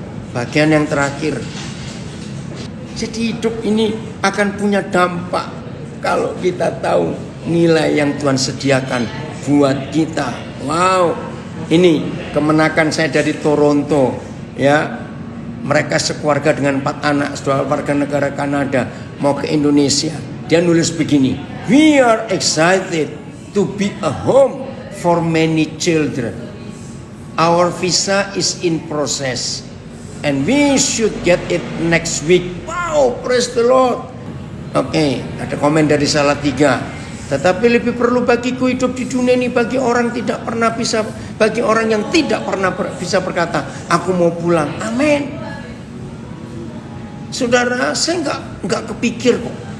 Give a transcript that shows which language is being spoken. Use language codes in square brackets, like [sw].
[id] Bagian yang terakhir. Jadi hidup ini akan punya dampak kalau kita tahu nilai yang Tuhan sediakan buat kita. Wow, ini kemenakan saya dari Toronto, ya. Mereka sekeluarga dengan 4 anak, saudara warga negara Kanada mau ke Indonesia. Dia nulis begini, [en] we are excited to be a home for many children. Our visa is in process and we should get it next week. Wow, praise the Lord. [id] Oke, ada komen dari Salatiga. Tetapi lebih perlu bagiku hidup di dunia ini bagi orang yang tidak pernah bisa berkata, aku mau pulang. Amin. Saudara, saya enggak kepikir kok.